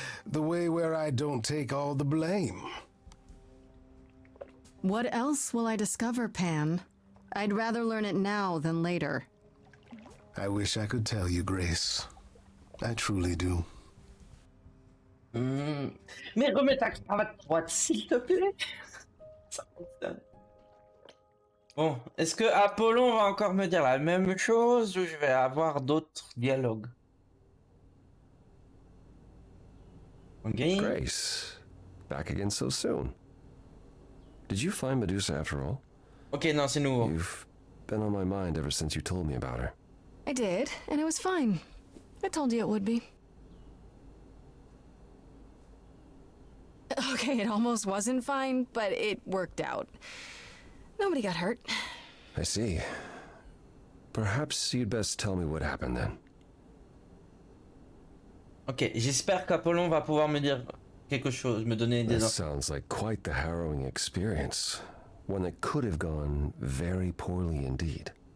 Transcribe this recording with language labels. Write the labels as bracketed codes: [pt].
[en] The way where I don't take all the blame. What else will I discover, Pan? I'd rather learn it now than later. I wish I could tell you, Grace. I truly do. [fr] Mais remets ta cravate droite, s'il te plaît. Ça fonctionne. Bon, est-ce que Apollon va encore me dire la même chose ou je vais avoir d'autres dialogues? Ok. [en] Grace, back again so soon. Did you find Medusa after all? [fr] Ok, non, c'est nouveau. [en] You've been on my mind ever since you told me about her. I did, and it was fine. I told you it would be. Okay, it almost wasn't fine, but it worked out. Nobody got hurt. I see. Perhaps you'd best tell me what happened then. [fr] Ok, j'espère qu'Apollon va pouvoir me dire quelque chose, me donner des [en] This [fr] infos. [en] sounds like quite the harrowing experience. One that could have gone very poorly indeed.